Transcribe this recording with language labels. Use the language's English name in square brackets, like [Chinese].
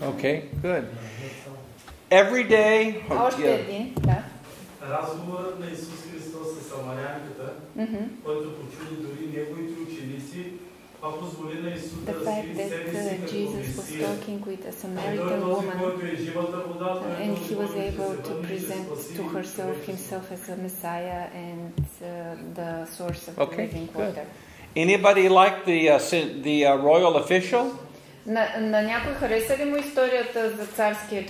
[English] Okay, good. Every day. [Bulgarian] Още един, да. Разговорът на Исус Христос с самарянката, който почуди дори неговите ученици, това позволи на Исус да разкрие себе си като Месия. И той този, който е живата вода, [English] and he was able to present to himself as a Messiah and the source of the living water. Anybody like the royal official? [Bulgarian] На някой хареса ли му историята за царския чиновник?